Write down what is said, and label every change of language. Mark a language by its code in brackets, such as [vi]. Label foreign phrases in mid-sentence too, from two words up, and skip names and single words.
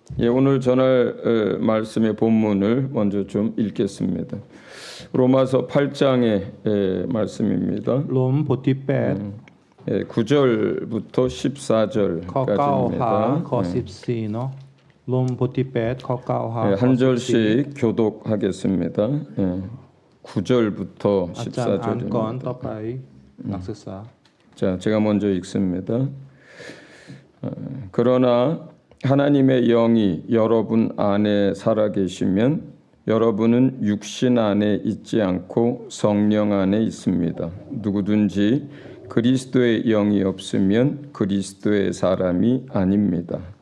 [ko] 예, 오늘 전할 말씀의 본문을 먼저 좀 읽겠습니다. 로마서 8장의 말씀입니다. [th] รวมบทที่8 [ko] 예, 9절부터 [th] ข้อ9หา [ko] 14절까지입니다. [th] ข้อ14เนาะรวมบทที่8ข้อ9หา 예, ข้อ [ko] 한 14 절씩 교독하겠습니다. 예, 9절부터 [th] อาจารย์อ่านก่อน [ko] 14절입니다. [th] ต่อไปนักศึกษา [ko] 자, 제가 먼저 읽습니다. 그러나 하나님의 영이 여러분 안에 살아계시면 여러분은 육신 안에 있지 않고 성령 안에 있습니다. 누구든지 그리스도의 영이 없으면 그리스도의 사람이 아닙니다.